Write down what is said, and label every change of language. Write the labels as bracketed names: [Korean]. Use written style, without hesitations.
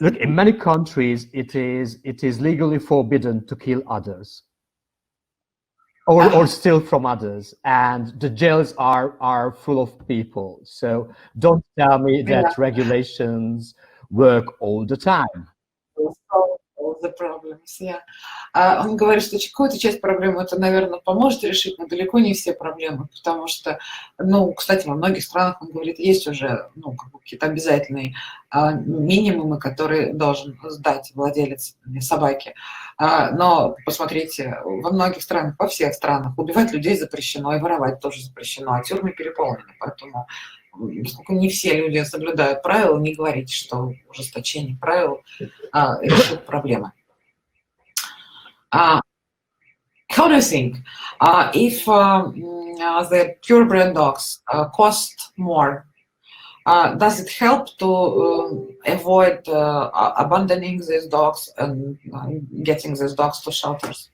[English] Look, in many countries it is legally forbidden to kill others or steal from others, and the jails are full of people. So don't tell me that regulations work all the time. The problems, [Russian] Он говорит, что какую-то часть проблемы это, наверное, поможет решить, но далеко не все проблемы, потому что, ну, кстати, во многих странах, он говорит, есть уже, ну, какие-то обязательные минимумы, которые должен сдать владелец собаки. Но посмотрите, во многих странах, во всех странах убивать людей запрещено, и воровать тоже запрещено, а тюрьмы переполнены, поэтому поскольку не все люди соблюдают правила, не говорите, что ужесточение правил решит проблемы. [English] How do you think if the purebred dogs cost more, does it help to avoid abandoning these dogs and getting these dogs to shelters?